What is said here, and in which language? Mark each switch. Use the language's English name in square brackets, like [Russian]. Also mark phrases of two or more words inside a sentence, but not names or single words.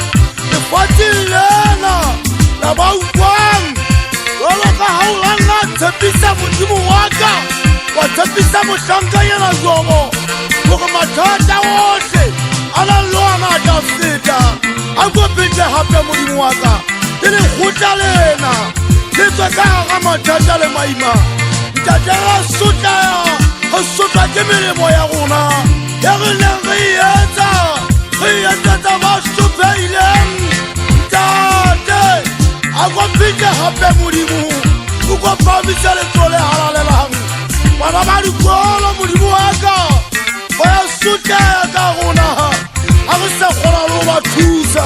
[Tswana] lena la ba utlwang jalo ka ga o lanna tshepisa modimo wa ka wa tshepisa mohlankanyana jogo gore mathata otlhe a na lona a tla feta a kopetse gape modimo wa ka le lekgotla lena le tswe ka gara mathata le maima ntate ra sotlaya go sotlwa ke melemo ya rona e re neng re etsetsa ba sopeileng ntate a kopetse gape modimo o kopamisa letso le halalelang bana ba dikolo modimo wa ka ba ya sotleha ka rona [Southern Sotho] ha re sa kgona le ho ba thusa.